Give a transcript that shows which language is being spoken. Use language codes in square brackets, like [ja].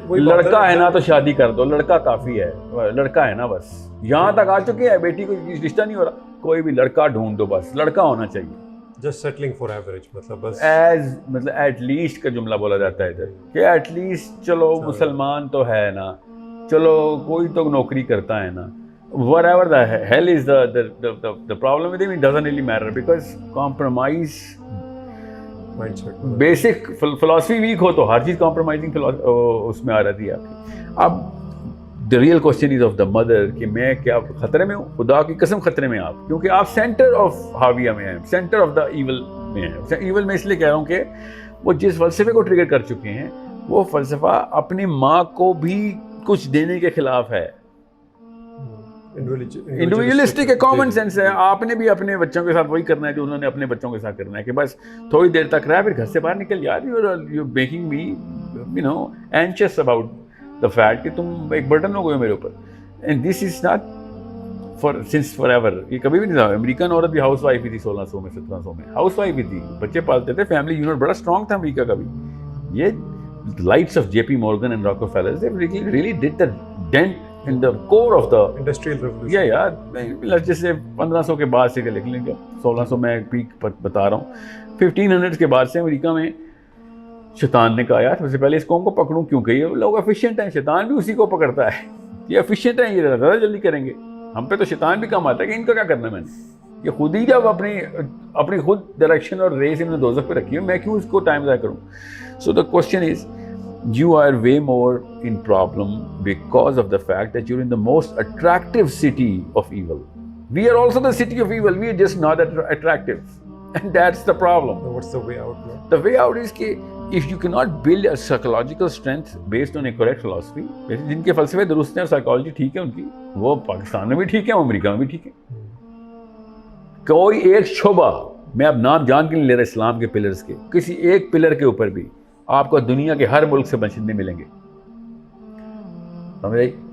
[hi] लड़का है ना तो शादी कर दो, लड़का काफ़ी है, लड़का है ना बस। यहाँ तक आ चुके हैं, बेटी को रिश्ता नहीं हो रहा, कोई भी लड़का ढूंढ दो, बस लड़का होना चाहिए। [en] just settling for average, [hi] मतलब बस मतलब [en] at least [hi] का जुमला बोला जाता है इधर कि एट लीस्ट चलो मुसलमान तो है ना, चलो कोई तो नौकरी करता है ना। [en] whatever the hell is the problem with him, it doesn't really matter because compromise mindset [hi] basic philosophy week हो तो हर चीज़ कॉम्प्रोमाइजिंग उसमें आ रही है आपकी। अब [en] the real question is of the mother [hi] कि मैं क्या खतरे में हूँ? खुदा की कसम खतरे में आप, क्योंकि आप सेंटर ऑफ हाविया में हैं, [en] centre of the evil [hi] में हैं। ईवल में इसलिए कह रहा हूँ कि वो जिस फलसफे को ट्रिगर कर चुके हैं, वो फलसफा अपनी माँ को भी कुछ देने के खिलाफ है। इंडिविजुअलिस्टिक है, कॉमन सेंस है। आपने भी अपने बच्चों के साथ वही करना है जो उन्होंने अपने बच्चों के साथ करना है कि बस थोड़ी देर तक रहा, फिर घर से बाहर निकल जा। [en] you making me anxious about the fact [hi] कि तुम एक बर्डन हो गए मेरे ऊपर। [en] And this is not for since forever. [hi] ये कभी भी नहीं था। अमेरिकन औरत भी हाउस वाइफ ही थी 1600 में 1700 में, हाउस वाइफ ही थी, बच्चे पालते थे, फैमिली यूनिट बड़ा स्ट्रॉन्ग था अमेरिका का भी। [en] ये lights of JP Morgan and Rockefellers, they really did the dent in the core of the industrial revolution. [hi] या यार जैसे 1500 के बाद से लिख लेंगे, 1600 में पीक पर बता रहा हूँ, 1500 के बाद से अमेरिका में शैतान ने कहा यार सबसे पहले इस कौम को पकड़ूं, क्योंकि ये लोग एफिशिएंट हैं, शैतान भी उसी को पकड़ता है। ये एफिशिएंट हैं, ये ज़्यादा जल्दी करेंगे, हम पे तो शैतान भी कम आता है कि इनका क्या करना मैंने। ये खुद ही जब अपनी खुद डायरेक्शन और रेस इन्होंने दोज़ख पे रखी है, मैं क्यों इसको टाइम ज़ाया करूँ। [en] So the question is, you are way more in problem because of the fact that you're in the most attractive city of evil. We are also the city of evil, we are just not that attractive, and that's the problem. So what's the way out now? The way out is [hi] कि [en] if you cannot build a psychological strength based on a correct philosophy, [hi] जिनके फलसफे दुरुस्त हैं और psychology ठीक है उनकी, वो पाकिस्तान में भी ठीक है, अमेरिका में भी ठीक है। कोई एक शोबा, मैं अब नाम जान के नहीं ले रहा इस्लाम के पिलर्स के, किसी एक पिलर के ऊपर भी आपको दुनिया के हर मुल्क से बशिंदे मिलेंगे। समझे?